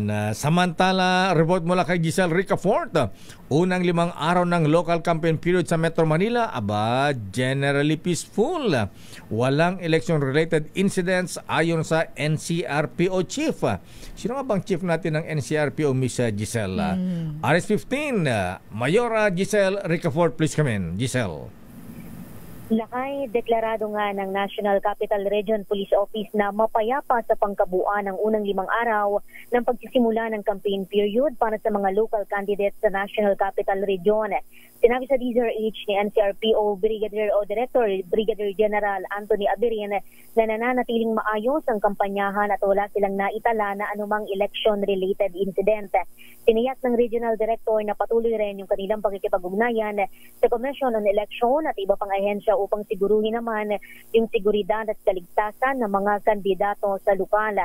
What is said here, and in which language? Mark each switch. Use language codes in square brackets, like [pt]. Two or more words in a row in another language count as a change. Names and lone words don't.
[tl] Samantala, report mula kay Giselle Ricafort. Unang 5 araw ng [en] local campaign period [tl] sa Metro Manila, [en] generally peaceful. [tl] Walang [en] election-related incidents [tl] ayon sa NCRPO chief. Sino nga bang chief natin ng NCRPO, Miss Giselle? RS15, Mayora Giselle Ricafort, [en] please come in. Giselle. [tl] Lakay, deklarado nga ng National Capital Region Police Office na mapayapa sa pangkabuuan ng unang 5 araw ng pagsisimula ng [en] campaign period [tl] para sa mga [en] local candidates [tl] sa National Capital Region. Sinabi sa DZRH ni NCRPO Brigadier o Director Brigadier General Anthony Abirin na nananatiling maayos ang kampanyahan at wala silang naitala na anumang [en] election-related incident. [tl] Tiniyak ng Regional Director na patuloy rin yung kanilang pakikipag-ugnayan sa Commission on Election at iba pang ahensya upang siguruhin naman yung seguridad at kaligtasan ng mga kandidato sa lokal.